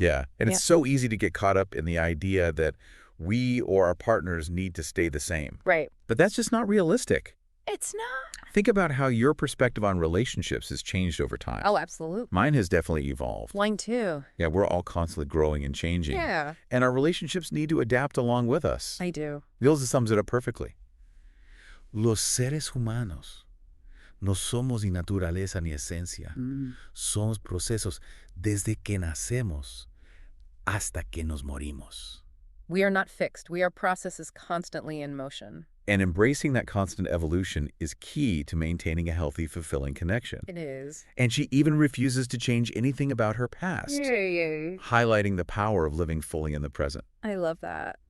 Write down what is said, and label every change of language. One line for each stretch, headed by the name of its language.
English: Yeah, and it's so easy to get caught up in the idea that we or our partners need to stay the same. Right. But that's just not realistic. It's not. Think about how your perspective on relationships has changed over time. Oh, absolutely. Mine has definitely evolved. Mine too. Yeah, we're all constantly growing and changing. Yeah. And our relationships need to adapt along with us. I do. Nilda sums it up perfectly.
Spanish: Los seres humanos no somos ni naturaleza ni esencia. Somos procesos desde que nacemos hasta que nos morimos.
English: We are not fixed. We are processes constantly in motion. And embracing that constant evolution is key to maintaining a healthy, fulfilling connection. It is. And she even refuses to change anything about her past, Yay. highlighting the power of living fully in the present. I love that.